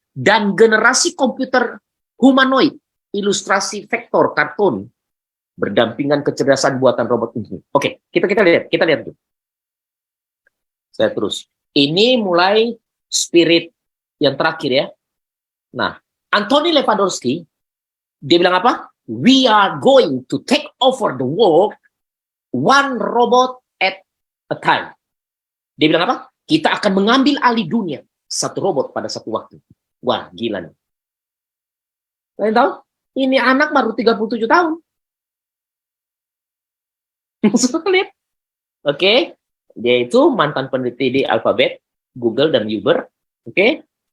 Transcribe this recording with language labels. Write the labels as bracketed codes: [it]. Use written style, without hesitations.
[id] Dan generasi komputer humanoid, ilustrasi vektor, kartun, berdampingan kecerdasan buatan robot ini. Oke, kita lihat dulu. Saya terus. Ini mulai spirit yang terakhir ya. Nah, Anthony Lewandowski, dia bilang apa? [en] We are going to take over the world one robot at a time. [id] Dia bilang apa? Kita akan mengambil alih dunia satu robot pada satu waktu. Wah, gila nih. Kalian tahu? Ini anak baru 37 tahun. Lihat. Oke. Dia itu mantan peneliti di Alphabet, Google, dan Uber. Oke.